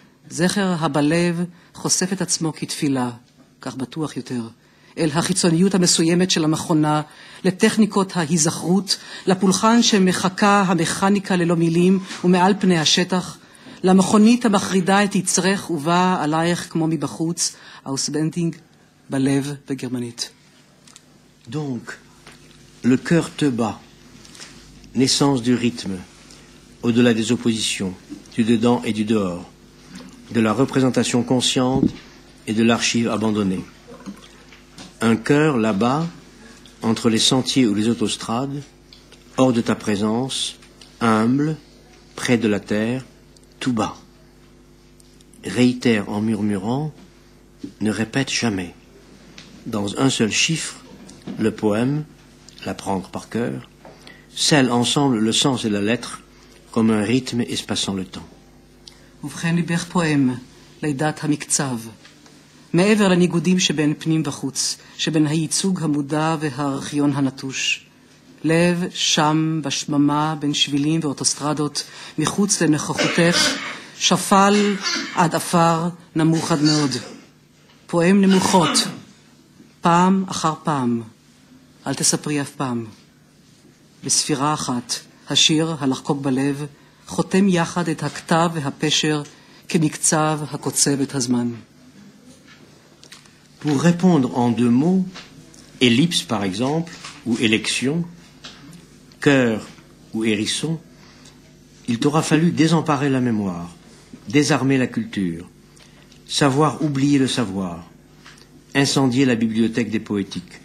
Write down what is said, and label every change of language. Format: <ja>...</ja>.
<he>זכר הבלב חושף את עצמו כתפילה, כך בטוח יותר, אל החיצוניות המסוימת של המכונה, לטכניקות ההיזכרות, לפולחן שמחכה המכניקה ללא מילים ומעל פני השטח, למכונית המחרידה את יצרך ובאה עלייך כמו מבחוץ, auswendig, בלב בגרמנית.</he> <fr>Donc, le cœur te bat, naissance du rythme, au-delà des oppositions, du dedans et du dehors, de la représentation consciente et de l'archive abandonnée. Un cœur là-bas, entre les sentiers ou les autostrades, hors de ta présence, humble, près de la terre, tout bas. Réitère en murmurant, ne répète jamais. Dans un seul chiffre, le poème, l'apprendre par cœur, scelle ensemble le sens et la lettre comme un rythme espaçant le temps.</fr> <he>ובכן ליבך פועם, לידת המקצב. מעבר לניגודים שבין פנים וחוץ, שבין הייצוג המודע והארכיון הנטוש. לב שם בשממה בין שבילים ואוטוסטרדות, מחוץ לנוכחותך, שפל עד אפר, נמוך עד מאוד. פועם נמוכות, פעם אחר פעם, אל תספרי אף פעם. בספירה אחת, השיר הלחקוק בלב, חותם יחד את הכתב והפשר כמקצב הקוצב את הזמן.</he> <fr>Pour répondre en deux mots, ellipse par exemple, ou élection, cœur ou hérisson, il t'aura fallu désemparer la mémoire, désarmer la culture, savoir oublier le savoir, incendier la bibliothèque des poétiques.</fr>